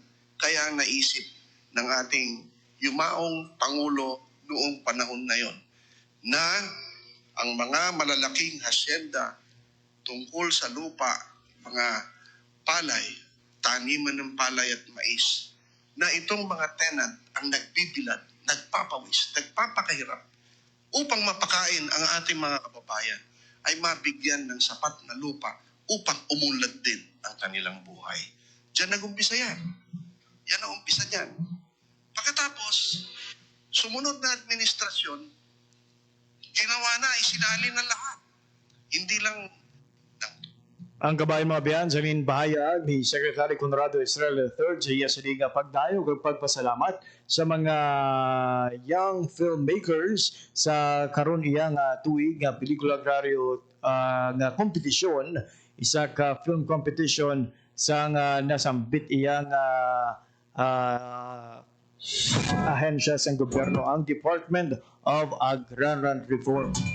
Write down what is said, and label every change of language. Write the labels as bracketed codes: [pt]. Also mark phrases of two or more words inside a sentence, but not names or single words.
[tl] kaya naisip ng ating yumaong Pangulo noong panahon na yon na ang mga malalaking hasyenda tungkol sa lupa, mga palay, taniman ng palay at mais, na itong mga tenant ang nagbibilad, nagpapawis, nagpapakahirap upang mapakain ang ating mga kababayan ay mabigyan ng sapat na lupa upang umunlad din ang kanilang buhay. Diyan nag-umpisa yan. Yan ang umpisa niyan. Pagkatapos, sumunod na administrasyon, ginawa na, isinali na lahat. Hindi lang [ceb] ang kabayan mga biyan, sa bahayag ni Secretary Conrado Estrella III sa iya sining pagdayo ug pagpasalamat sa mga [en] young filmmakers [ceb] sa karon iyang tuig nga pelikula agraryo nga kompetisyon, isa ka [en] film competition [ceb] sa nasambit iyang ahensya sa gobyerno, ang Department of Agrarian Reform.